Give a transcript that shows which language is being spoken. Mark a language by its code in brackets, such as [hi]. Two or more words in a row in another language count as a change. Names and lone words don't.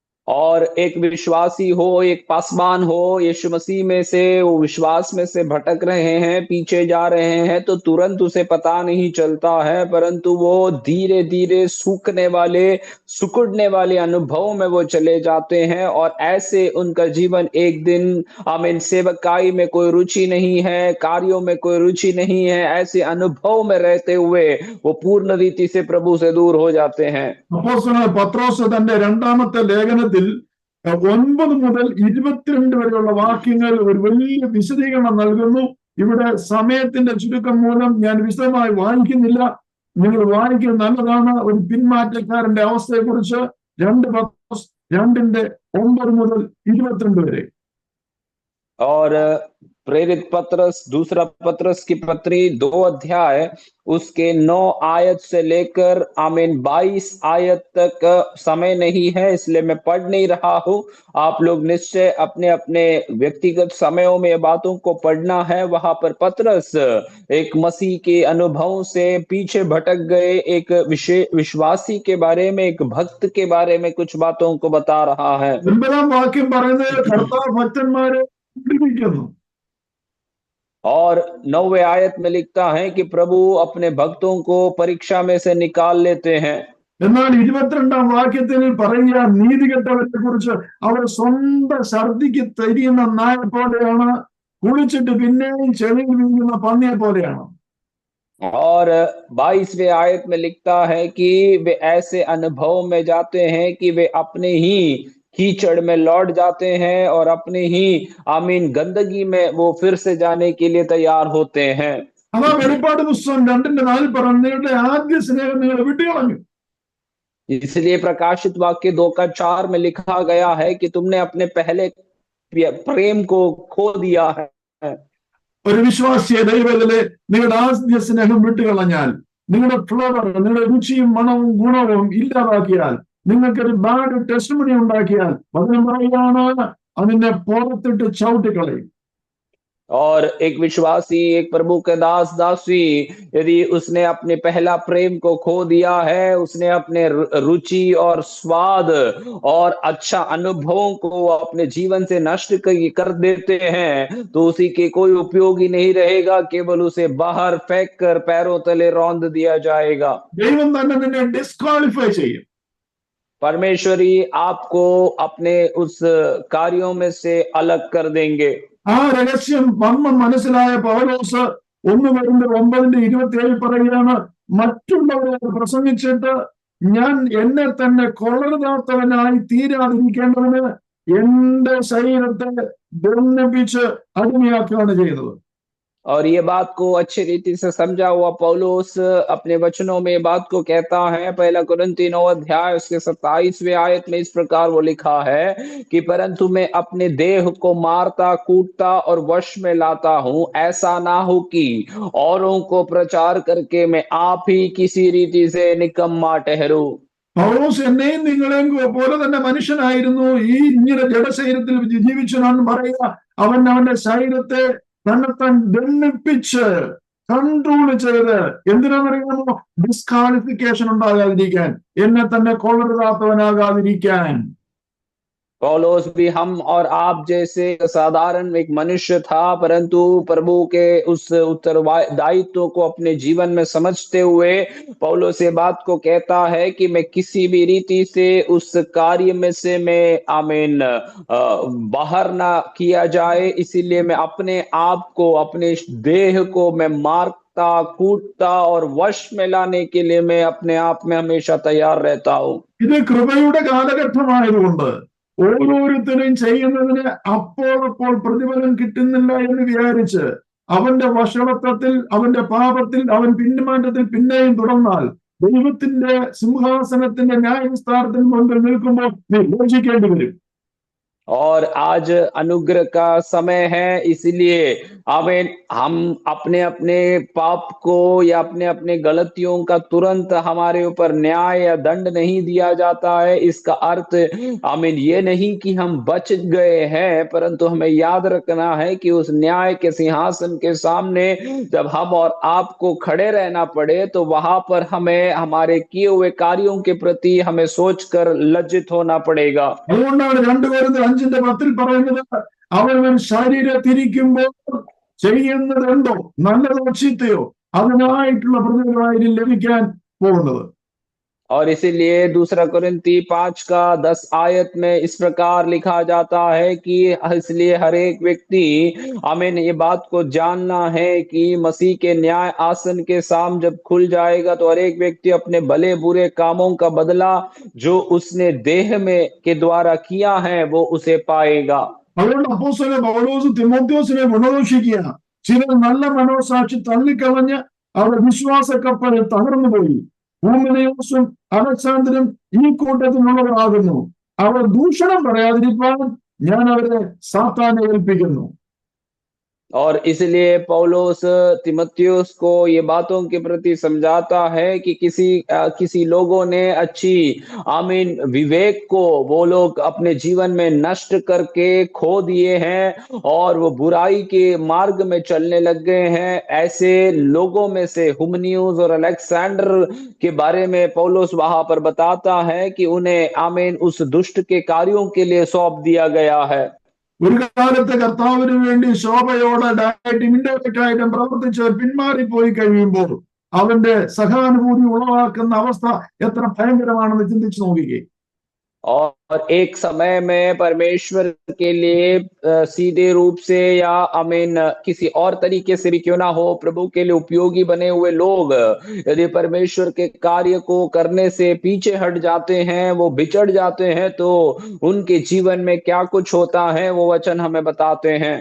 [hi] और एक विश्वासी हो, एक पासवान हो, यीशु मसीह में से वो विश्वास में से भटक रहे हैं, पीछे जा रहे हैं, तो तुरंत उसे पता नहीं चलता है, परंतु वो धीरे धीरे सूखने वाले, सिकुड़ने वाले अनुभव में वो चले जाते हैं, और ऐसे उनका जीवन एक दिन, आमीन, सेवकाई में कोई रुचि नहीं है, कार्यों में कोई रुचि नहीं है, ऐसे अनुभव में रहते हुए वो पूर्ण रीति से प्रभु से दूर हो जाते हैं। [ml] അപ്പോസ്തലനായ പത്രോസ് തന്റെ രണ്ടാമത്തെ ലേഖനത്തിൽ 9 മുതൽ 22 വരെയുള്ള വാക്യങ്ങൾ ഒരു വലിയ വിശദീകരണം നൽകുന്നു. ഇവിടെ സമയത്തിന്റെ ചുരുക്കം മൂലം ഞാൻ വിശദമായി വായിക്കുന്നില്ല. നിങ്ങൾ വായിക്കുന്നത് നല്ലതാണ്. ഒരു പിന്മാറ്റക്കാരന്റെ അവസ്ഥയെ കുറിച്ച് 2 പത്രോസ് 2:9 മുതൽ 22 വരെ. [hi] और प्रेरित पत्रस, दूसरा पत्रस की पत्री 2 अध्याय उसके 9 आयत से लेकर आमीन 22 आयत तक समय नहीं है, इसलिए मैं पढ़ नहीं रहा हूं। आप लोग निश्चय अपने अपने व्यक्तिगत समयों में बातों को पढ़ना है। वहां पर पत्रस एक मसीह के अनुभव से पीछे भटक गए एक विश्वासी के बारे में, एक भक्त के बारे में कुछ बातों को बता रहा है। [ml] 9 വാക്യം പറയുന്നത് കർത്താവ് ഭക്തന്മാരെ പഠിപ്പിക്കുന്നു. [hi] और 9वें आयत में लिखता है कि प्रभु अपने भक्तों को परीक्षा में से निकाल लेते हैं। [ml] എന്നാൽ 22 വാക്യത്തിൽ പറയുക നീതികെട്ടവരെ കുറിച്ച് അവർ സ്വന്തം ഛർദിക്ക് തിരിയുന്ന നായ പോലെയാണ്, കുളിച്ചിട്ട് പിന്നെയും ചെളിയിൽ വീഴുന്ന പന്നിയെ പോലെയാണ്. [hi] और 22वें आयत में लिखता है कि वे ऐसे अनुभव में जाते हैं कि वे अपने ही कीचड़ में लौट जाते हैं और अपने ही आमीन गंदगी में वो फिर से जाने के लिए तैयार होते हैं। [ml] അതാ വെളിപ്പാട് പുസ്തകം 2:4 പറഞ്ഞു, നിങ്ങളുടെ ആദ്യ സ്നേഹം നിങ്ങൾ വിട്ടുകളഞ്ഞു. [hi] इसलिए प्रकाशित वाक्य 2:4 में लिखा गया है कि तुमने अपने पहले प्रेम को खो दिया है। [ml] ഒരു വിശ്വാസിയെ ദൈവത്തിലെ നിങ്ങളുടെ ആദ്യ സ്നേഹം വിട്ടുകളഞ്ഞാൽ, നിങ്ങളുടെ ഫ്ലേവർ, നിങ്ങളുടെ രുചിയും മണവും ഗുണവും ഇല്ലാതാക്കിയാൽ, നിങ്ങൾക്കൊരു [en] bad testimony [ml] ഉണ്ടാക്കിയാൽ, വചനം പറയുകയാണ് അതിനെ പുറത്തിട്ട് ചവിട്ടിക്കളയും. [hi] और एक विश्वासी, एक प्रभु के दास दासी, यदि उसने अपने पहला प्रेम को खो दिया है, उसने अपने रुचि और स्वाद और अच्छा अनुभवों को अपने जीवन से नष्ट कर देते हैं, तो उसी के कोई उपयोग ही नहीं रहेगा, केवल उसे बाहर फेंक कर पैरों तले रौंद दिया जाएगा। [ml] ദൈവം തന്നെ നിന്നെ ഡിസ്ക്വാളിഫൈ ചെയ്യും. [hi] परमेश्वरी आपको अपने उस कार्यों में से अलग कर देंगे। [ml] ആ രഹസ്യം മനസ്സിലായ പൗലോസ് 1:9-27 പറയുകയാണ്, മറ്റുള്ളവരെ പ്രസംഗിച്ചിട്ട് ഞാൻ എന്നെ തന്നെ കൊള്ളരുതാത്തവനായി തീരാതിരിക്കേണ്ടതിന് എന്റെ ശരീരത്തെ ദണ്ഡിപ്പിച്ച് അടിമയാക്കുകയാണ് ചെയ്തത്. [hi] और ये बात को अच्छी रीति से समझा हुआ पौलुस अपने वचनों में बात को कहता है। 1 कुरिन्ती 9 अध्याय उसके 27वें आयत में इस प्रकार वो लिखा है कि परंतु मैं अपने देह को मारता, कूटता और वश में लाता हूं, ऐसा ना हो कि औरों को प्रचार करके मैं आप ही किसी रीति से निकम्मा ठहरूं। [ml] പൗലോസ് എന്നെയും നിങ്ങളെയും പോലെ തന്നെ മനുഷ്യനായിരുന്നു, ഈ ഇങ്ങനെ ജഡശരീരത്തിൽ ജീവിച്ചനാണെന്ന് പറയുക. അവന്റെ ശരീരത്തെ തന്നെത്താൻ ദണ്ഡിപ്പിച്ച് കൺട്രോൾ ചെയ്ത് എന്തിനാണെന്നറിയാമോ? ഡിസ്ക്വാളിഫിക്കേഷൻ ഉണ്ടാകാതിരിക്കാൻ, എന്നെ തന്നെ കൊള്ളരുതാത്തവനാകാതിരിക്കാൻ. [hi] पौलुस भी हम और आप जैसे साधारण एक मनुष्य था, परंतु प्रभु के उस उत्तरदायित्व को अपने जीवन में समझते हुए पौलुस ये बात को कहता है कि मैं किसी भी रीति से उस कार्य में से मैं आमीन बाहर ना किया जाए, इसीलिए मैं अपने आप को, अपने देह को मैं मारता, कूटता और वश में लाने के लिए मैं अपने आप में हमेशा तैयार रहता हूँ। [ml] ഇത് കൃപയുടെ കാലഘട്ടമായതുകൊണ്ട് ഓരോരുത്തരും ചെയ്യുന്നതിന് അപ്പോൾ പ്രതിഫലം കിട്ടുന്നില്ല എന്ന് വിചാരിച്ച് അവന്റെ വഷളത്വത്തിൽ, അവന്റെ പാപത്തിൽ, അവൻ പിന്മാറ്റത്തിൽ പിന്നെയും തുടർന്നാൽ ദൈവത്തിന്റെ സിംഹാസനത്തിന്റെ ന്യായവിസ്താരത്തിന് മുൻപിൽ നിൽക്കുമ്പോൾ നീ ലജ്ജിക്കേണ്ടി വരും. [hi] और आज अनुग्रह का समय है, इसलिए आमीन, हम अपने अपने पाप को या अपने अपने गलतियों का तुरंत हमारे ऊपर न्याय या दंड नहीं दिया जाता है। इसका अर्थ आमीन ये नहीं कि हम बच गए हैं, परंतु हमें याद रखना है कि उस न्याय के सिंहासन के सामने जब हम और आपको खड़े रहना पड़े, तो वहां पर हमें हमारे किए हुए कार्यों के प्रति हमें सोचकर लज्जित होना पड़ेगा। [ml] അതുകൊണ്ടാണ് 2 Corinthians 5:10 പറയുന്നത്, അവനവൻ ശരീരത്തിരിക്കുമ്പോൾ ചെയ്യുന്നതുണ്ടോ നല്ലതോ ചീത്തയോ അതിനായിട്ടുള്ള പ്രതിഫലമായിരിക്കും ലഭിക്കാൻ പോകുന്നത്. [hi] और इसीलिए दूसरा कुरिन्ती 5:10 आयत में इस प्रकार लिखा जाता है कि इसलिए हर एक व्यक्ति आमीन ये बात को जानना है कि मसीह के न्याय आसन के सामने जब खुल जाएगा, तो हर एक व्यक्ति अपने भले बुरे कामों का बदला जो उसने देह में के द्वारा किया है वो उसे पाएगा। [ml] അതുകൊണ്ട് അപ്പോസ്തലൻ പൗലോസ് തിമോഥെയോസിനെ ഗുണദോഷിക്കുകയാണ്. ചിലർ നല്ല മനോസാക്ഷി തള്ളിക്കളഞ്ഞ് അവർ വിശ്വാസ കപ്പലിൽ തകർന്നുപോയി. ഹൂമനയോസും അലക്സാണ്ടറും ഈ കൂട്ടത്തിലുള്ളവരാകുന്നു. അവർ ദൂഷണം പറയാതിരിക്കാൻ ഞാൻ അവരെ സാത്താനെ ഏൽപ്പിക്കുന്നു. [hi] और इसलिए पौलुस तीमुथियुस को ये बातों के प्रति समझाता है कि किसी लोगों ने अच्छी आमीन विवेक को वो लोग अपने जीवन में नष्ट करके खो दिए हैं और वो बुराई के मार्ग में चलने लग गए हैं। ऐसे लोगों में से हुमनियुस और अलेक्जेंडर के बारे में पौलुस वहां पर बताता है कि उन्हें आमीन उस दुष्ट के कार्यों के लिए सौंप दिया गया है। [ml] ഒരു കാലത്ത് കർത്താവിന് വേണ്ടി ശോഭയോടെ ഇൻഡയറക്റ്റായിട്ടും പ്രവർത്തിച്ചവർ പിന്മാറിപ്പോയി കഴിയുമ്പോൾ അവന്റെ സഹാനുഭൂതി ഉളവാക്കുന്ന അവസ്ഥ എത്ര ഭയങ്കരമാണെന്ന് ചിന്തിച്ചു നോക്കിക്കേ. [hi] और एक समय में परमेश्वर के लिए सीधे रूप से या आमीन किसी और तरीके से भी क्यों ना हो, प्रभु के लिए उपयोगी बने हुए लोग यदि परमेश्वर के कार्य को करने से पीछे हट जाते हैं, वो बिछड़ जाते हैं, तो उनके जीवन में क्या कुछ होता है वो वचन हमें बताते हैं।